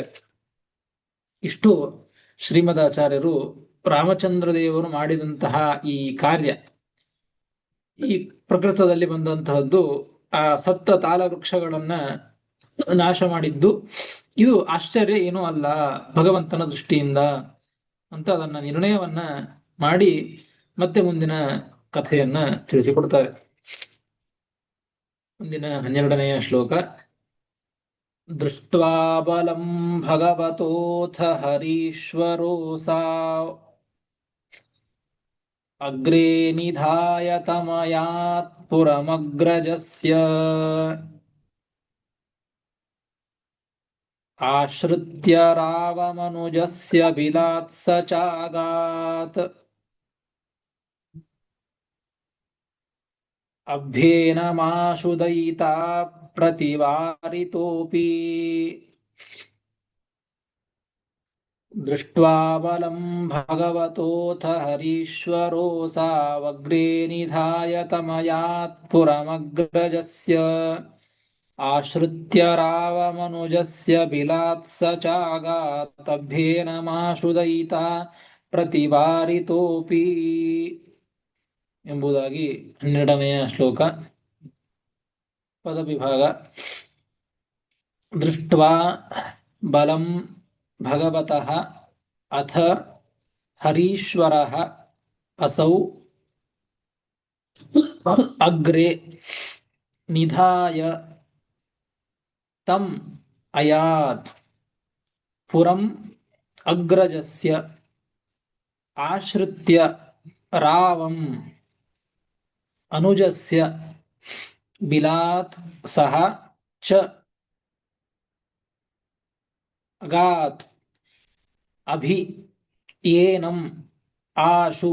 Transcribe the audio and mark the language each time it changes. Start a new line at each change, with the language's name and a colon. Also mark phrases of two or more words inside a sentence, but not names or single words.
Kannada: ಇಷ್ಟು ಶ್ರೀಮದಾಚಾರ್ಯರು ರಾಮಚಂದ್ರ ದೇವರು ಮಾಡಿದಂತಹ ಈ ಕಾರ್ಯ, ಈ ಪ್ರಕೃತದಲ್ಲಿ ಬಂದಂತಹದ್ದು ಆ ಸತ್ತ ತಾಲ ವೃಕ್ಷಗಳನ್ನ ನಾಶ ಮಾಡಿದ್ದು, ಇದು ಆಶ್ಚರ್ಯ ಏನೂ ಅಲ್ಲ ಭಗವಂತನ ದೃಷ್ಟಿಯಿಂದ ಅಂತ ಅದನ್ನ ನಿರ್ಣಯವನ್ನ ಮಾಡಿ ಮತ್ತೆ ಮುಂದಿನ ಕಥೆಯನ್ನ ತಿಳಿಸಿಕೊಡ್ತಾರೆ. ಮುಂದಿನ 12ನೆಯ ಶ್ಲೋಕ.
Sanskrit: ದೃಷ್ಟ್ವಾ ಬಲಂ ಭಗವತೋಥ ಹರೀಶ್ವರೋ ಸಾ ಅಗ್ರೇ ನಿಧಾಯ ತಮಯಾತ್ ಪುರಮಗ್ರಜಸ್ಯ ಆಶ್ರಿತ್ಯ ರಾವಮನುಜಸ್ಯ ಬಿಲಾತ್ಸ ಚಾಗಾತ್ ಅಭ್ಯೇನಮಾಶು ದಯಿತಾ ಪ್ರತಿವಾರಿತೋಪಿ ದೃಷ್ಟ್ವಾ ಬಲಂ ಭಗವತೋಥ ಹರೀಶ್ವರೋ ಸಾವಗ್ರೇ ನಿಧಾಯ ತಮಯಾತ್ ಪುರಮಗ್ರಜಸ್ಯ ಆಶ್ರಿತ್ಯ ರಾವಮನುಜಸ್ಯ ಬಿಲಾತ್ಸ ಚಾಗಾತ್ ಅಭ್ಯೇನಮಾಶು ದಯಿತಾ ಪ್ರತಿವಾರಿತೋಪಿ
Kannada: ಎಂಬುದಾಗಿ 12ನೆಯ ಶ್ಲೋಕ. ಪದವಿಭಾಗ.
Sanskrit: ದೃಷ್ಟ್ವಾ ಬಲಂ ಭಗವತಃ ಅಥ ಹರೀಶ್ವರಃ ಅಸೌ ಅಗ್ರೆ ನಿಧಾಯ ತಂ ಅಯಾತ್ ಪುರಂ ಅಗ್ರಜಸ್ಯ ಆಶ್ರಿತ್ಯ ರಾವಂ ಅನುಜಸ್ಯ ಬಿಲಾತ್ ಸಹ ಚ ಅಗಾತ್ ಅಭಿ ಏನಂ ಆಶು.